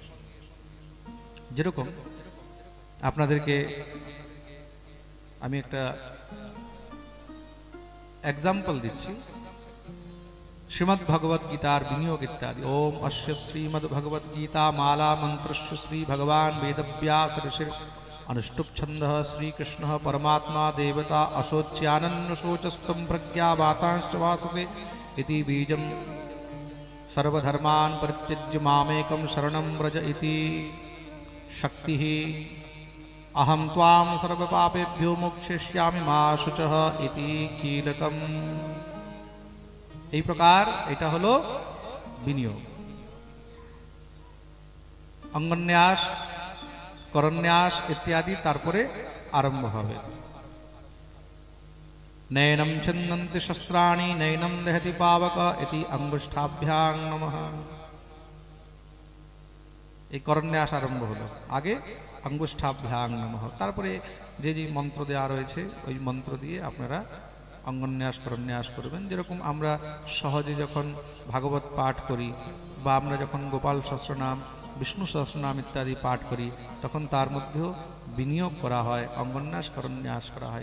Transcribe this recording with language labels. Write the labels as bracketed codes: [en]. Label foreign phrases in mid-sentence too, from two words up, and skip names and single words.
[bn] যেরকম আপনাদেরকে আমি একটা এক্সাম্পল দিচ্ছি, শ্রীমদ্ ভগবদ গীতার বিনিয়োগ ইত্যাদি। [sa] ওম অস্য শ্রীমদ্ ভগবদ গীতা মালা মন্ত্রস্য শ্রী ভগবান বেদব্যাস ঋষির अनुष्टुप छंद श्रीकृष्ण परमात्मा देवता अशोच्यानन्य शोचस्तम प्रज्ञा वातांश्च वासते इति बीजं सर्वधर्मान् परित्यज्य मामेकं शरणं व्रज इति शक्तिः अहं त्वां सर्वपापेभ्यो मोक्षयिष्यामि मा शुचः इति कीलकम्। [bn] এই প্রকার এটা হলো বিনিয়োগ। অঙ্গন্যাস, করন্যাস ইত্যাদি তারপরে আরম্ভ হবে। [sa] নয়নম ছন্দন্তি শস্ত্রাণি নয়নম দহতি পাবক ইতি অঙ্গুষ্ঠাভ্যাং নমঃ। [bn] এই করন্যাস আরম্ভ হলো, আগে [sa] অঙ্গুষ্ঠাভ্যাং নমঃ, [bn] তারপরে যে যে মন্ত্র দেওয়া রয়েছে ওই মন্ত্র দিয়ে আপনারা অঙ্গন্যাস করন্যাস করবেন। যেরকম আমরা সহজে যখন ভাগবত পাঠ করি বা আমরা যখন গোপাল সহস্রনাম, বিষ্ণু সহস্রনাম ইত্যাদি পাঠ করি তখন তার মধ্যেও বিনিয়োগ করা হয়, অঙ্গন্যাস করন্যাস করা হয়।